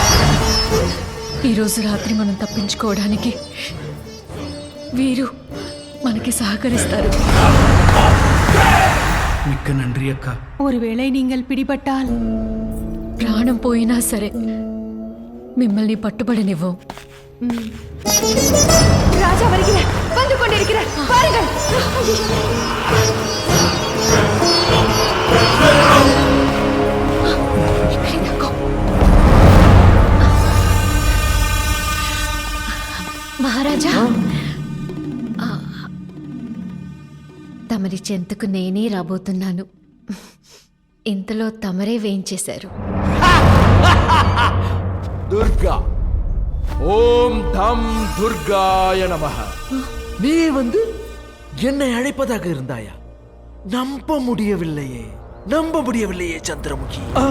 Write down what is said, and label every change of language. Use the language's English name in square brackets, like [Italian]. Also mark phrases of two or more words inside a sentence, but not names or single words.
[Telugu] ఈరోజు రాత్రి మనం తప్పించుకోవడానికి వీరు మనకి సహకరిస్తారు. [Tamil] மிக்க நன்றி அக்கா. ஒருவேளை நீங்கள் பிடிபட்டால் [Telugu] ప్రాణం పోయినా సరే మిమ్మల్ని పట్టుబడనివ్వం. [Tamil] ராஜா வருகிறார், வந்து கொண்டிருக்கிறார், பாருங்கள். [Telugu] మహారాజా, తమరి చెంతకు నేనే రాబోతున్నాను. ఇంతలో తమరే వేయించేశారు. [Tamil] துர்கா, [Sanskrit] ॐ दं दुर्गाय नमः. [Tamil] நீ வந்து என்னை அழைப்பதாக இருந்தாயா? நம்ப முடியவில்லையே, நம்ப முடியவில்லையே சந்திரமுகி.